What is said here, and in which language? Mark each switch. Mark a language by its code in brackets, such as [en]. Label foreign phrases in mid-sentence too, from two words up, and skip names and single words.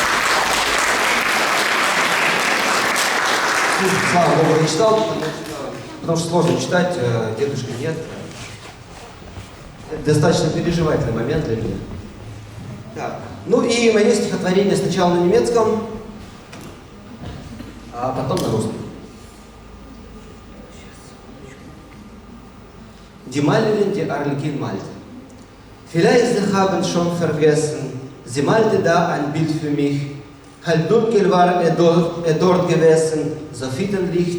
[ru] Слава Богу, я читал, потому что потому что сложно читать, дедушки нет. Это достаточно переживательный момент для меня. Так. Ну и мое стихотворение сначала на немецком, а потом на русском. [de] Die Malerin, die Arlekin malte. Vielleicht Sie haben schon vergessen, sie malte da ein Bild für mich. Halb dunkel war dort gewesen, so Licht.